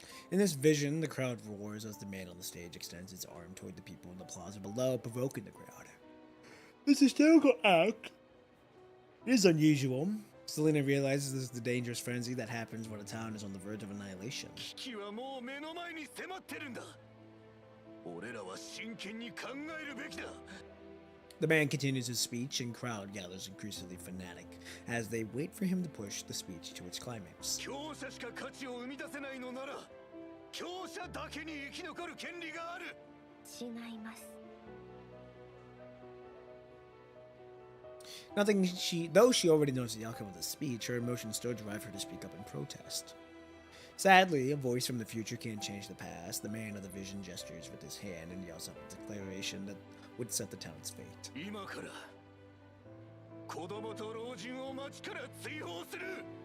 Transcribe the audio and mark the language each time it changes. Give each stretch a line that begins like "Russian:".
English: In this vision, the crowd roars as the man on the stage extends his arm toward the people in the plaza below, provoking the crowd. This hysterical act is unusual. Selena realizes this is the dangerous frenzy that happens when a town is on the verge of annihilation.
Japanese: 危機はもう目の前に迫ってるんだ。俺らは真剣に考えるべきだ。
English: The man continues his speech, and crowd gathers increasingly fanatic as they wait for him to push the speech to its climax.
Japanese: 強者しか価値を生み出せないのなら、強者だけに生き残る権利がある。違います。
English: Though she already knows the outcome of the speech, her emotions still drive her to speak up in protest. Sadly, a voice from the future can't change the past. The man of the vision gestures with his hand and yells out a declaration that would set the town's fate.
Japanese: 今から子供と老人を町から追放する。